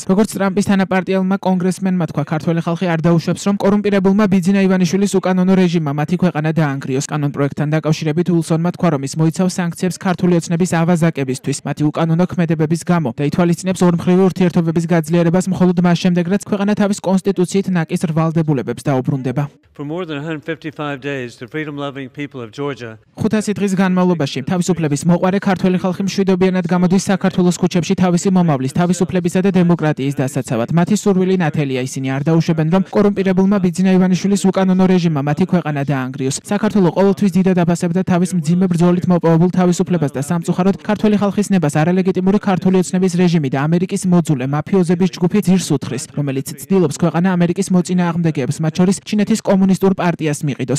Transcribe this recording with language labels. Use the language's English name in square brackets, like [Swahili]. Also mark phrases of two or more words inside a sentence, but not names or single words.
[Georgian] როგორც ტრამპის თანაპარტიელმა კონგრესმენმა თქვა, ქართველი ხალხი არ დაუშვებს, რომ კორუმპირებულმა ბიძინა ივანიშვილის უკანონო რეჟიმმა მათი ქვეყანა დაანგრიოს. კანონპროექტთან დაკავშირებით ულსონმა თქვა, რომ ის მოიცავს სანქციებს ქართული ოცნების ავაზაკებისთვის, მათი უკანონო ქმედებების გამო და ითვალისწინებს ორმხრივი ურთიერთობების გაძლიერებას მხოლოდ მას შემდეგ, რაც ქვეყანა თავის კონსტიტუციით ნაკის რვალდებულებებს დაუბრუნდება. [English] For more than 155 days, the freedom-loving people of Georgia [Georgian] 500 დღის განმავლობაში თავისუფლების მოყვარე ქართველი ხალხი მშვიდობიანად გამოდის საქართველოს ქუჩებში თავისი მომავლის, თავისუფლებისა და დემოკრატიის დასაცავად. მათი სურვილი ნათელია, ისინი არ დაუშვებენ, რომ კორუმპირებულმა ბიძინა ივანიშვილის უკანონო რეჟიმმა მათი ქვეყანა დაანგრიოს. საქართველო ყოველთვის დიდად აფასებდა თავის მძიმე ბრძოლით მოპოვებულ თავისუფლებას და სამწუხაროდ ქართველი ხალხის ნებას არალეგიტიმური ქართული ოცნების რეჟიმი და ამერიკის მოძულე მაფიოზების ჯგუფი ძირს უთხრის, რომელიც ცდილობს ქვეყანა ამერიკის მოწინააღმდეგეებს, მათ შორის ჩინეთის კომუნისტურ პარტიას მიყიდოს.